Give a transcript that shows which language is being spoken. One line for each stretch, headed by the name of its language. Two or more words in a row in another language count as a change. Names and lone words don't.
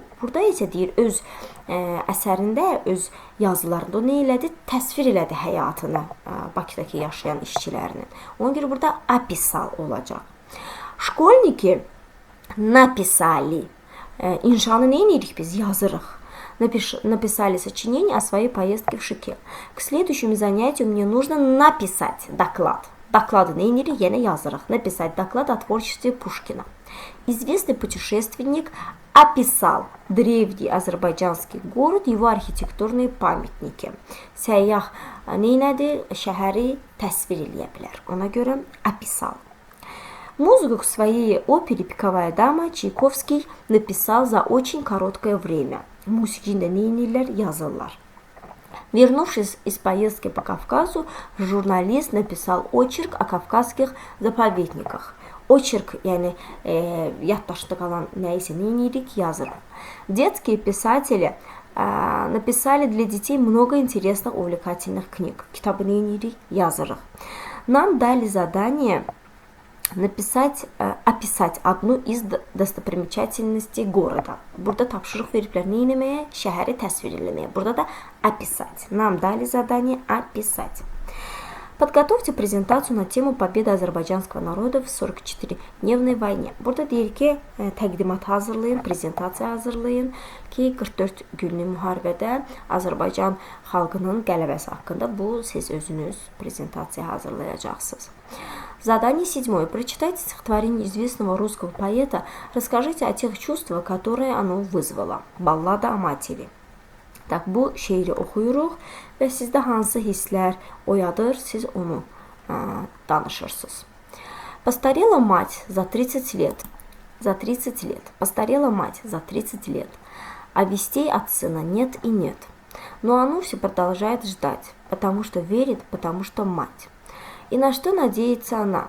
Azerbaijani: Burada isə deyir öz əsərində, öz yazılarında o nə elədi? Təsvir elədi həyatını Bakıdakı yaşayan işçilərinin. Ona görə burada описал olacaq.
Russian: Школьники написали.
Azerbaijani: İnşanı nə edirik biz? Yazırıq.
Russian: Написали сочинение о своей поездке в Шике. К следующему занятию мне нужно написать доклад.
Azerbaijani: Доклады nə edirik? Yenə yazırıq.
Russian: Написать доклад о творчестве Пушкина. Известный путешественник описал древний азербайджанский город, его архитектурные памятники.
Azerbaijani: Səyyah nə elədi? Şəhəri təsvir eləyə bilər. Ona görə описал.
Russian: Музыку к своей опере «Пиковая дама» Чайковский написал за очень короткое время.
Azerbaijani: Musiqini də nə edirlər? Yazırlar.
Russian: Вернувшись из поездки по Кавказу, журналист написал очерк о кавказских заповедниках. Очерк,
Azerbaijani: yəni yaddaşda qalan nəyisə nə edirik? Yazırıq.
Russian: Детские писатели написали для детей много интересных, увлекательных книг.
Azerbaijani: Kitabı nə edirik? Yazırıq.
Russian: Нам дали задание описать одну из достопримечательностей города.
Azerbaijani: Burada tapşırıq veriblər nə etməyə? Şəhəri təsvir etməyə.
Russian: Burada da описать.
Azerbaijani: Нам дали задание описать.
Russian: Подготовьте презентацию на тему победы азербайджанского народа в 44-дневной войне.
Azerbaijani: Burada deyir ki, təqdimat hazırlayın, prezentasiya hazırlayın ki, 44 günlük müharibədə Azərbaycan xalqının qələbəsi haqqında bu siz özünüz prezentasiya hazırlayacaqsınız.
Russian: Задание 7. Прочитайте стихотворение известного русского поэта. Расскажите о тех чувствах, которые оно вызвало. Ballada o materi.
Azerbaijani: Так, bu şeiri oxuyuruq və sizdə hansı hisslər oyadır, siz onu danışırsınız.
Russian: Постарела мать за 30 лет. За 30 лет. Постарела мать за 30 лет. А вестей от сына нет и нет. Но оно все продолжает ждать, потому что верит, потому что мать. И на что надеется она?